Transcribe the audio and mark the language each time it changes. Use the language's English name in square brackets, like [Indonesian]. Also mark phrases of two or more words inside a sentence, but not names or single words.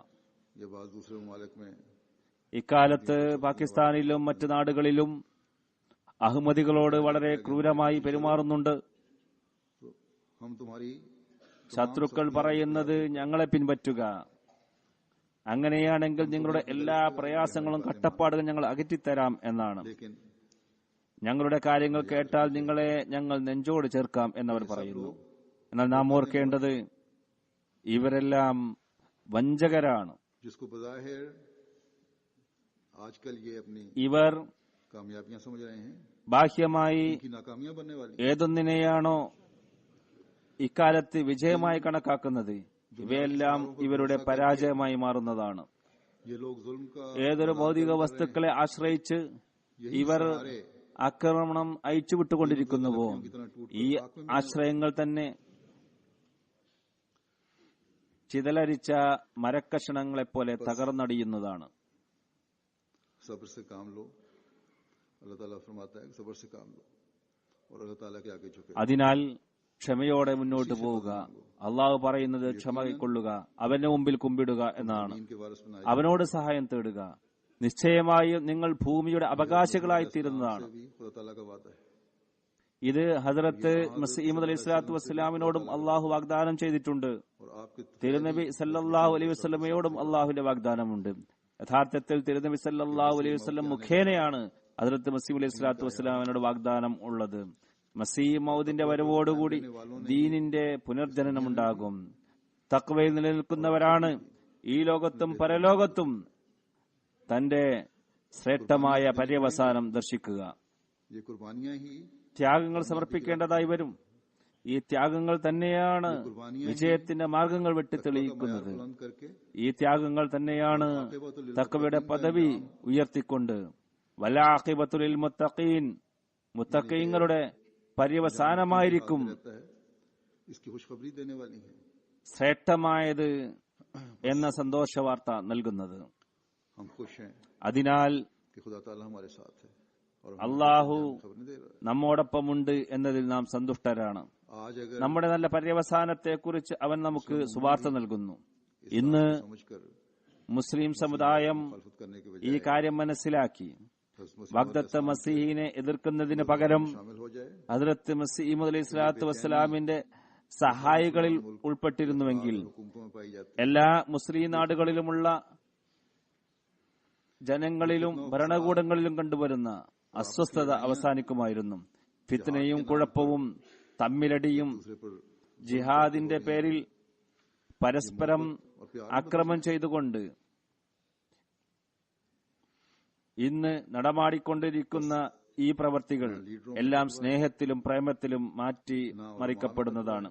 [Urdu] یہ بات دوسرے ممالک میں [Malayalam] ഇക്കാലത്ത് പാകിസ്ഥാനിലും മറ്റു നാടുകളിലും അഹമ്മദികളോട് വളരെ ക്രൂരമായി പെരുമാറുന്നുണ്ട്. [Urdu] ہم تمہاری [Malayalam] ശത്രുക്കൾ പറയുന്നത് ഞങ്ങളെ പിൻപറ്റുക, അങ്ങനെയാണെങ്കിൽ നിങ്ങളുടെ എല്ലാ പ്രയാസങ്ങളും കട്ടപ്പാടുകളും ഞങ്ങൾ അകറ്റിത്തരാം എന്നാണ്. [Urdu] लेकिन [Malayalam] ഞങ്ങളുടെ കാര്യങ്ങൾ കേട്ടാൽ നിങ്ങളെ ഞങ്ങൾ നെഞ്ചോട് ചേർക്കാം എന്നവർ പറയുന്നു. എന്നാൽ നാം ഓർക്കേണ്ടത് ഇവരെല്ലാം വഞ്ചകരാണ്. [Urdu] جس کو بظاہر آج کل یہ اپنی [Malayalam] ഇവർ [Urdu] کامیابیاں سمجھ رہے ہیں, [Malayalam] ബാഹ്യമായി [Urdu] کی ناکامیاں بننے والی [Malayalam] ഏതൊന്നിനെയാണോ ഇക്കാലത്ത് വിജയമായി കണക്കാക്കുന്നത്, ഇവയെല്ലാം ഇവരുടെ പരാജയമായി മാറുന്നതാണ്. [Urdu] یہ لوگ ظلم کا [Malayalam] ഏതൊരു ഭൗതിക വസ്തുക്കളെ ആശ്രയിച്ച് ഇവർ ആക്രമണം അയച്ചുവിട്ടുകൊണ്ടിരിക്കുന്നുവോ, ഈ ആശ്രയങ്ങൾ തന്നെ ചിതലരിച്ച മരക്കഷണങ്ങളെപ്പോലെ തകർന്നടിയുന്നതാണ്. [Urdu] صبر سے کام لو، اللہ تعالیٰ فرماتا ہے صبر سے کام لو اور اللہ تعالیٰ کے آگے جھکے. [Malayalam] അതിനാൽ ക്ഷമയോടെ മുന്നോട്ട് പോവുക. അള്ളാഹു പറയുന്നത് ക്ഷമ കൈക്കൊള്ളുക, അവന്റെ മുമ്പിൽ കുമ്പിടുക എന്നാണ്. [Urdu] ان کے وارث بنائے [Malayalam] അവനോട് സഹായം തേടുക. നിശ്ചയമായും നിങ്ങൾ ഭൂമിയുടെ അവകാശികളായി തീരുന്നതാണ്. [Urdu] بھی خدا تعالیٰ کا وعدہ ہے. [Malayalam] ഇത് ഹസ്രത്ത് മസീമദ് [Arabic] عليه الصلاة والسلام [Malayalam] അള്ളാഹു വാഗ്ദാനം ചെയ്തിട്ടുണ്ട്. [Urdu] اور آپ کے [Malayalam] തിരുനബി [Arabic] صلى الله عليه وسلم [Malayalam] അള്ളാഹുവിന്റെ വാഗ്ദാനമുണ്ട്. യഥാർത്ഥത്തിൽ തിരുനബി [Arabic] صلى الله عليه وسلم [Malayalam] മുഖേനയാണ് ഹസ്രത്ത് മസീഹ് [Arabic] عليه الصلاة والسلام [Malayalam] വാഗ്ദാനം ഉള്ളത്. മസീഹ് മൗദിന്റെ വരവോടുകൂടി ദീനിന്റെ പുനർജനനമുണ്ടാകും. തഖ്വയിൽ നിലനിൽക്കുന്നവരാണ് ഈ ലോകത്തും പരലോകത്തും തന്റെ ശ്രേഷ്ഠമായ പര്യവസാനം ദർശിക്കുക. [Urdu] یہ قربانیاں ہی [Malayalam] ത്യാഗങ്ങൾ സമർപ്പിക്കേണ്ടതായി വരും. ഈ ത്യാഗങ്ങൾ തന്നെയാണ് വിജയത്തിന്റെ മാർഗങ്ങൾ വെട്ടിത്തെളിയിക്കുന്നത്. [Urdu] بلند کر کے [Malayalam] ഈ ത്യാഗങ്ങൾ തന്നെയാണ് തഖ്വയുടെ പദവി ഉയർത്തിക്കൊണ്ട് [Arabic] والعاقبة للمتقين, [Malayalam] മുത്തഖീങ്ങളുടെ പര്യവസാനമായിരിക്കും [Urdu] رہتا ہے، اس کی خوشخبری دینے والی ہے. [Malayalam] ശ്രേഷ്ഠമായത് എന്ന സന്തോഷ വാർത്ത നൽകുന്നത്. [Urdu] ہم خوش ہیں [Malayalam] അതിനാൽ [Urdu] کہ خدا تعالیٰ ہمارے ساتھ ہے اور ہمیں [Malayalam] അള്ളാഹു [Urdu] خبر نہیں دے رہا ہے. [Malayalam] നമ്മോടൊപ്പമുണ്ട് എന്നതിൽ നാം സന്തുഷ്ടരാണ്. [Urdu] آج اگر [Malayalam] നമ്മുടെ നല്ല പര്യവസാനത്തെക്കുറിച്ച് അവൻ നമുക്ക് സുവാർത്ത നൽകുന്നു. ഇന്ന് [Urdu] समझकर [Malayalam] മുസ്ലിം സമുദായം [Urdu] مخالفت کرنے کے [Malayalam] ഈ [Urdu] बजाय [Malayalam] കാര്യം മനസ്സിലാക്കി വഖ്ദത്ത് മസീഹിനെ എതിർക്കുന്നതിന് പകരം [Urdu] شامل ہو جائے [Malayalam] ഹദ്റത്ത് മസീഹ് [Arabic] عليه الصلاة والسلام [Malayalam] സഹായികളിൽ ഉൾപ്പെട്ടിരുന്നുവെങ്കിൽ [Urdu] حکومتوں میں پائی جاتی [Malayalam] എല്ലാ മുസ്ലിം നാടുകളിലുമുള്ള ജനങ്ങളിലും ഭരണകൂടങ്ങളിലും കണ്ടുവരുന്ന അസ്വസ്ഥത അവസാനിക്കുമായിരുന്നു. ഫിത്നയും കുഴപ്പവും തമ്മിലടിയും [Urdu] دوسرے پر [Malayalam] ജിഹാദിന്റെ പേരിൽ പരസ്പരം ആക്രമണം ചെയ്തുകൊണ്ട് ഇന്ന് നടമാടിക്കൊണ്ടിരിക്കുന്ന ഈ പ്രവർത്തികൾ എല്ലാം സ്നേഹത്തിലും പ്രേമത്തിലും മാറ്റി മറിക്കപ്പെടുന്നതാണ്.